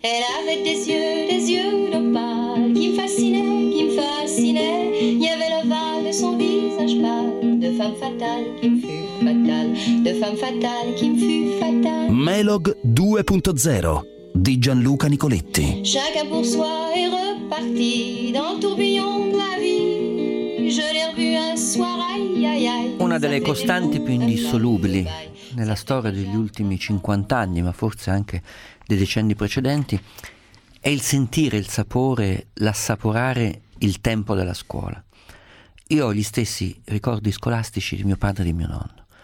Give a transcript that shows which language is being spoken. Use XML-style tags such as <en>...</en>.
<fr>Elle avait des yeux d'opale, qui me fascinaient. Il y avait l'ovale de son visage pâle, de femme fatale qui me fut fatale, de femme fatale qui me fut fatale.</fr> <it>Melog 2.0 di Gianluca Nicoletti.</it> <fr>Chacun pour soi est reparti dans le tourbillon de la vie. Je l'ai revu un soir, aïe aïe aïe.</fr> <it>Una delle costanti più indissolubili nella storia degli ultimi 50 anni, ma forse anche dei decenni precedenti, è il sentire, il sapore, l'assaporare il tempo della scuola. Io ho gli stessi ricordi scolastici di mio padre e di mio nonno.</it>